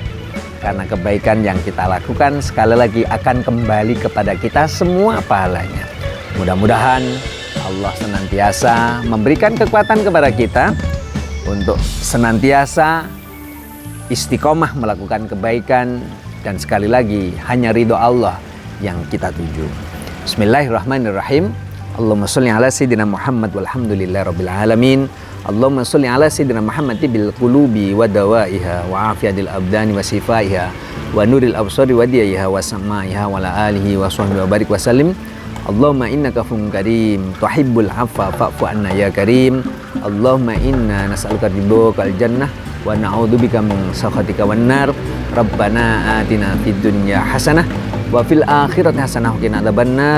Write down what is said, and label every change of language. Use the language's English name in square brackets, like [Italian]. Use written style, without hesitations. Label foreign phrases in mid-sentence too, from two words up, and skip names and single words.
[Indonesian] Karena kebaikan yang kita lakukan sekali lagi akan kembali kepada kita semua pahalanya. Mudah-mudahan Allah senantiasa memberikan kekuatan kepada kita untuk senantiasa istiqomah melakukan kebaikan, dan sekali lagi hanya ridho Allah yang kita tuju. [Arabic] بسم الله الرحمن الرحيم. اللهم صل على سيدنا محمد والحمد لله رب العالمين. اللهم صل على سيدنا محمد بالقلوب ودوائها وعافية الأبدان وشفائها ونور الأبصار وضيائها وسمائها وعلى آله وصحبه وبارك وسلم. اللهم إنك عفو كريم تحب العفو فاعف عنا يا كريم. اللهم إنا نسألك رضاك الجنة ونعوذ بك من سخطك والنار. ربنا آتنا في الدنيا حسنة وفي الآخرة حسنة وقنا عذاب النار.